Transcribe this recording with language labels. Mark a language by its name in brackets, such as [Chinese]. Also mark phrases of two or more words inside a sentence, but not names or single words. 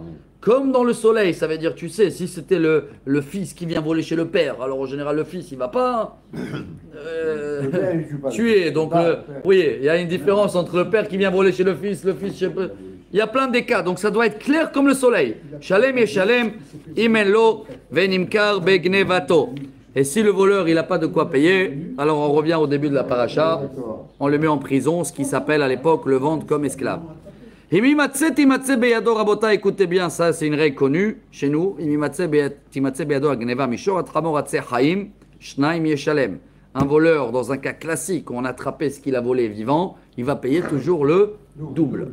[French] Comme dans le soleil, ça veut dire, tu sais, si c'était le fils qui vient voler chez le père, alors en général le fils, il va pas tuer. Donc, oui, il y a une différence entre le père qui vient voler chez le fils, il y a plein de cas, donc ça doit être clair comme le soleil. [Hebrew] שלם ישלם, אם אין לו ונמכר בגנבתו. [French] Et si le voleur, il n'a pas de quoi payer, alors on revient au début de la paracha, on le met en prison, ce qui s'appelle à l'époque le vendre comme esclave. Écoutez bien, ça c'est une règle connue chez nous. Un voleur, dans un cas classique où on a attrapé ce qu'il a volé vivant, il va payer toujours le double.